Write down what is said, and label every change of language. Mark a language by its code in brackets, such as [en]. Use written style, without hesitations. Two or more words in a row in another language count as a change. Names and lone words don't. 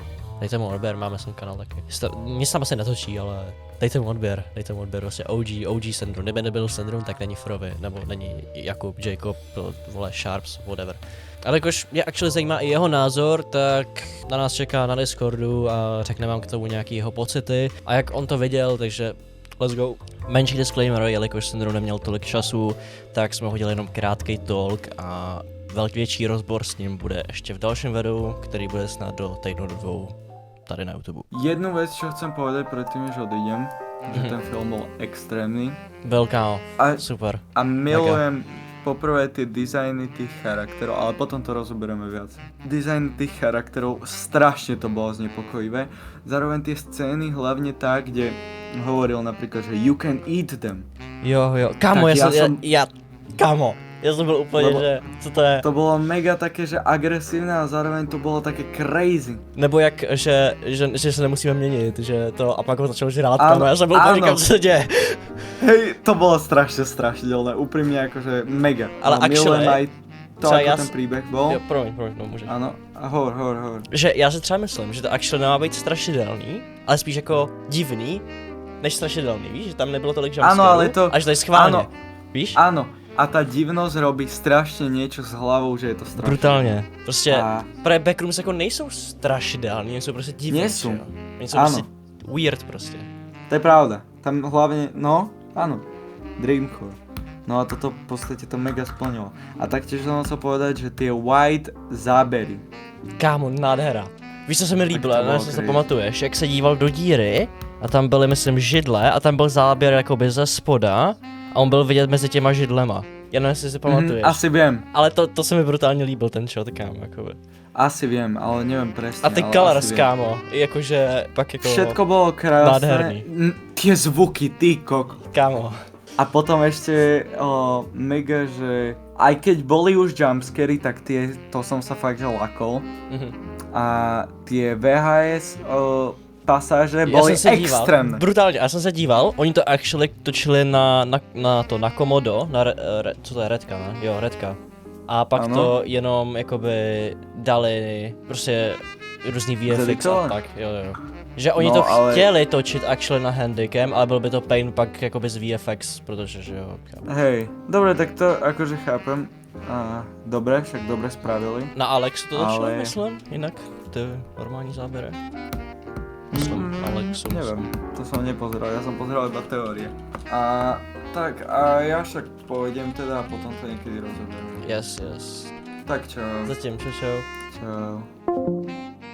[cs] Dejte mu odběr, máme svůj kanál taky. Nic tam asi netočí, ale dejte mu odběr, prostě OG Sandrun. Kdyby nebyl Sandrun, tak není Frovi, nebo není Jakub, Jacob, vole, Sharps, whatever. Ale jakož mě actually zajímá i jeho názor, tak na nás čeká na Discordu a řekne vám k tomu nějaký jeho pocity a jak on to viděl, takže [en] let's go. [cs] Menší disclaimer, jelikož Sandrun neměl tolik času, tak jsme hodili jenom krátký talk a větší rozbor s ním bude ještě v dalším videu, který bude snad do týdnu 2. tady na YouTube. [sk] Jednu vec, čo chcem povedať predtým, než odídem, že ten film bol extrémny. Veľká, A, super. a milujem poprvé tie dizajny tých charakterov, ale potom to rozoberieme viac. Dizajn tých charakterov, strašne to bolo znepokojivé. Zároveň tie scény, hlavne tá, kde hovoril napríklad, že [en] you can eat them. [cs] Jo, kámo, Tak já jsem byl úplně, [sk] Lebo- [cs] že, co to je? [sk] To bolo mega také, že agresívne a zároveň to bolo také crazy. [cs] Nebo jak, že se nemusíme měnit, že to, a pak ho začal žrát, [sk] Áno, [cs] kámo, já jsem byl úplně [sk] áno. [cs] říkám, co se děje. [sk] Hej, to bolo strašne strašidelné, úprimne akože mega. Ale milujem actually, aj to, [cs] třeba [sk] ako [cs] já ten s- [sk] príbeh bol. [cs] Jo, promiň, no může. [sk] Áno, a hovor. [cs] Že já si třeba myslím, že to actually nemá být strašidelný, ale spíš jako divný, než strašidelný, víš, že tam nebylo tolik jumpscarů, ale to- až tady schválně, [sk] áno. [cs] víš? [sk] Áno, a tá divnosť robí strašne niečo s hlavou, že je to strašné. [cs] Brutálně, prostě A právě backrooms jako nejsou strašidelný, oni jsou prostě divní, Nejsou. že jo? Oni jsou [sk] Áno. [cs] prostě weird prostě. to je pravda. [sk] Tam hlavne, no, áno, Dreamcore. No a toto v podstate to mega splnilo. A taktiež som chcel povedať, že tie white zábery. [cs] Kámo, nádhera. Víš, co se mi líbilo, to já bylo nevím, jestli si to crazy. pamatuješ, jak se díval do díry a tam byly, myslím, židle a tam byl záběr jakoby ze spoda a on byl vidět mezi těma židlema. Já nevím, jestli si pamatuješ. [sk] Asi viem, [cs] Ale to se mi brutálně líbil, ten shot, kámo, jakoby. [sk] asi viem, ale neviem presne. [cs] A ty ale colors, [sk] asi viem. [cs] kámo, jakože pak jako... [sk] Všetko bolo krásne. [cs] Nádherný. [sk] Tie zvuky, ty kok. Kámo. A potom ešte mega, že aj keď boli už jumpscary, tak to som sa fakt že lakol. Mhm. A tie VHS pasáže [cs] Já [sk] boli [cs] jsem se díval, [sk] extrémne. [cs] brutálně, já jsem se díval, oni to actually točili na Komodo, co to je, Redka, ne? Jo, Redka. A pak Ano. to jenom jakoby dali prostě různý VFX a [sk] Zeditované. [cs] tak, jo. Že oni No, to ale- chtěli točit actually na Handycam, ale byl by to pain pak jakoby z VFX, protože že jo. kámo. [sk] Hej, dobre, tak to akože chápem. Dobre, však dobre spravili. [cs] Na Alexu to točili, Ale- myslím, jinak ty normální záběry. Myslím, Alexu. [sk] Neviem, to som nepozeral, ja som pozeral iba teórie. A tak, a ja však pôjdem teda a potom to niekedy rozoberieme. [en] Yes. [cs] Tak čau. Zatím, čau. Čau.